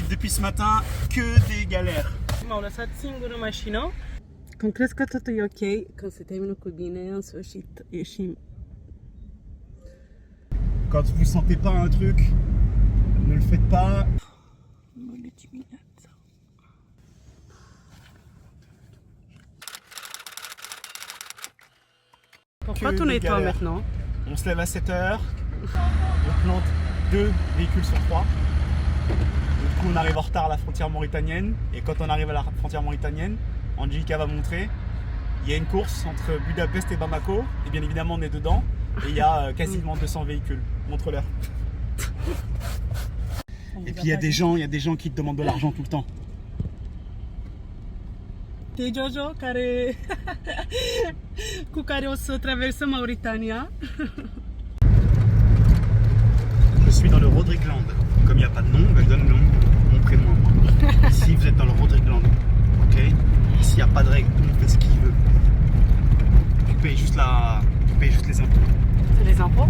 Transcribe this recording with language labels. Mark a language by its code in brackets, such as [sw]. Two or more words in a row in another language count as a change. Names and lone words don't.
[fr] Depuis ce matin, que des galères. [ro] M-au lăsat singur în mașină. Când crezi că totul e ok, când se termină cu bine, în sfârșit ieșim. [fr] Quand vous sentez pas un truc, ne le faites pas. [ro] Bună dimineața! [fr] Pourquoi tu nettoies maintenant? On se lève à 7 heures, on plante 2 véhicules sur 3. Du coup, on arrive en retard à la frontière mauritanienne. Et quand on arrive à la frontière mauritanienne, Angelica va montrer, il y a une course entre Budapest et Bamako. Et bien évidemment, on est dedans. Et il y a quasiment 200 véhicules. Montre-leur. Et puis il y a des gens qui te demandent de l'argent tout le temps. [ro] E Jojo cu care o să traversăm Mauritania. [fr] Je suis dans le Rodrigland. Comme il n'y a pas de nom, ben je donne mon prénom à moi. Ici, vous êtes dans le Rodrigland. Ok? Ici, il n'y a pas de règles. Tout le monde fait ce qu'il veut. Tu payes juste les impôts. C'est les impôts?